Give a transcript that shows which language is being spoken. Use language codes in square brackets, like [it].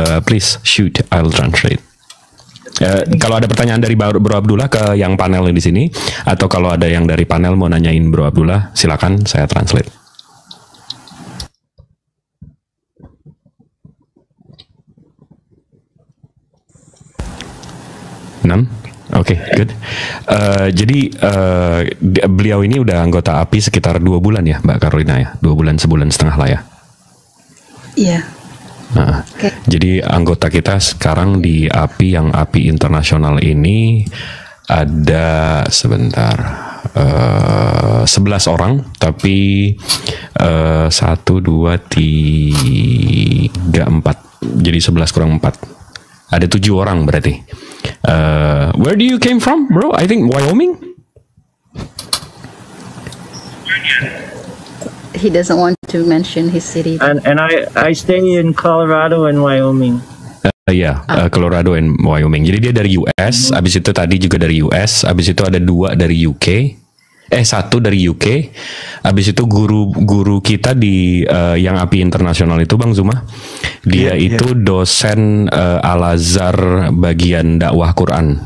[en] Please shoot, I'll translate. [id] Kalau ada pertanyaan dari Bro Abdullah ke yang panel di sini, atau kalau ada yang dari panel mau nanyain Bro Abdullah, silakan saya translate. None? Oke, good. Jadi beliau ini udah anggota API sekitar 2 bulan ya, Mbak Carolina ya, 2 bulan, sebulan setengah lah ya. Iya. Nah, jadi anggota kita sekarang di API, yang API internasional ini ada 11 orang, tapi 1, 2, 3, 4, jadi 11 kurang 4. Ada 7 orang berarti. [en] Where do you came from, bro? I think Wyoming. He doesn't want to mention his city. And I stay in Colorado and Wyoming. Colorado and Wyoming. [id] Jadi dia dari US, abis itu tadi juga dari US, abis itu ada 2 dari UK. 1 dari UK. Abis itu guru kita di yang API internasional itu Bang Zuma. Dia itu dosen Al-Azhar bagian dakwah Quran.